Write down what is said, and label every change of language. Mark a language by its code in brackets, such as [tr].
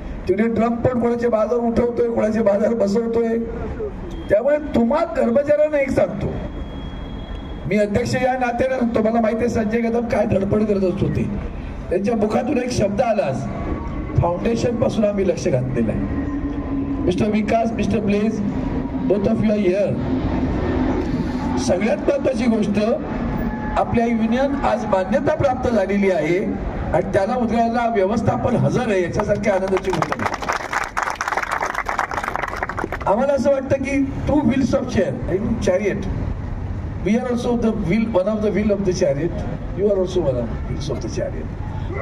[mr] तिथे ट्रम्प पण कोणाचे बाजार उठवतोय, कोणाचे बाजार बसवतोय। त्यामुळे तुम्हा कर्मचाऱ्यांना एक सांगतो, मी अध्यक्ष या नात्याने सांगतो, मला माहिती आहे संजय कदम काय धडपड करत असतो ते त्यांच्या मुखातून एक शब्द आलाच फाउंडेशन पासून आम्ही लक्ष घातलेलं आहे। [en] Mr Vikas, Mr Bless, both of you are here. [mr] सगळ्यात महत्वाची गोष्ट आपल्या युनियन आज मान्यता प्राप्त झालेली आहे आणि त्याला उद्याला व्यवस्थापन हजर आहे, याच्यासारखी आनंदाची गोष्ट नाही। आम्हाला असं वाटतं की [en] Two wheels of chariot, we are also the wheel, one of the wheel of the chariot, you are also one of the wheels of the chariot.